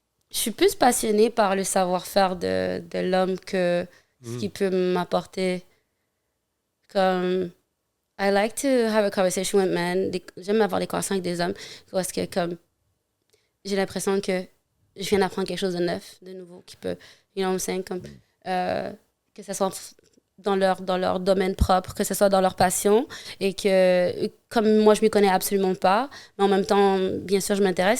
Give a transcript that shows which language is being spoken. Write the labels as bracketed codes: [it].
[fr] Je suis plus passionnée par le savoir-faire de l'homme que ce qu'il peut m'apporter. [en] Comme, I like to have a conversation with men. [fr] J'aime avoir des conversations avec des hommes parce que, comme, j'ai l'impression que je viens d'apprendre quelque chose de neuf, de nouveau, qui peut, [en] you know what I'm saying, [fr] comme, que ce soit dans leur domaine propre, que ce soit dans leur passion, et que, comme moi, je ne m'y connais absolument pas, mais en même temps, bien sûr, je m'intéresse.